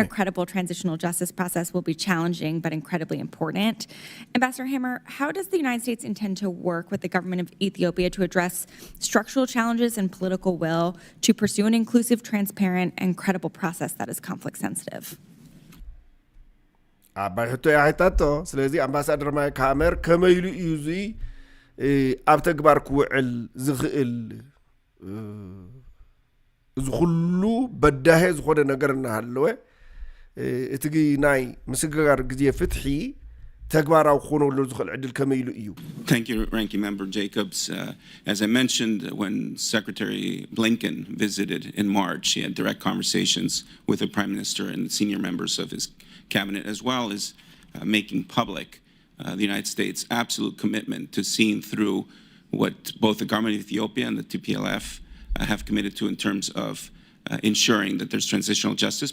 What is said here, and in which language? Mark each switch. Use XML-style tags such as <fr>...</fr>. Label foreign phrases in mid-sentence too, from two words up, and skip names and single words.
<en>a credible transitional justice process will be challenging but incredibly important. Ambassador Hammer, how does the United States intend to work with the government of Ethiopia to address structural challenges and political will to pursue an inclusive, transparent, and credible process that is conflict sensitive?</en> <ti>ኣባይ ሕቶ ያይታቶ ስለዚ ኣምባሳደር ማይክ ሃመር ከመይሉ እዩ እዚ ኣብ ተግባር ክውዕል ዝኽእል እዚ ኩሉ በዳሄ ዝኾነ ነገር እናሃለወ እቲ ናይ ምስግጋር ግዜ ፍትሒ ተግባራዊ ክኾነሉ ዝኽእል ዕድል ከመይሉ እዩ</ti> <en>Thank you, Ranking Member Jacobs. As I mentioned, when Secretary Blinken visited in March, he had direct conversations with the Prime Minister and the senior members of his cabinet, as well as making public the United States' absolute commitment to seeing through what both the government of Ethiopia and the TPLF have committed to in terms of ensuring that there's transitional justice.</en>